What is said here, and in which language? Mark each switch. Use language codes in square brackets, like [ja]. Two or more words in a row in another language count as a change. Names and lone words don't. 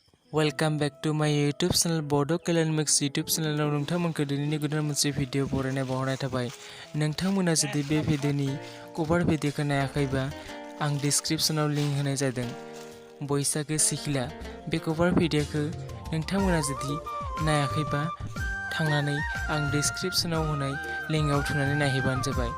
[en] Welcome back to my YouTube channel [brx] Bodo Kalyanmix YouTube channel आव नोंथांमोनखौ दिनैनि गोदान मोनसे भिडिअ बरायनाय बावहरनाय थाबाय। नोंथांमोना जुदि बे भिडिअनि कभार भिडिअखौ नायाखैबा आं डिस्क्रिप्शनाव लिंक होनाय जादों। बैसागो सिख्ला बे कभार भिडिअखौ नोंथांमोना जुदि नायाखैबा थांनानै आं डिस्क्रिप्शनाव होनाय लिंकआव थुनानै नायहैबानो जाबाय।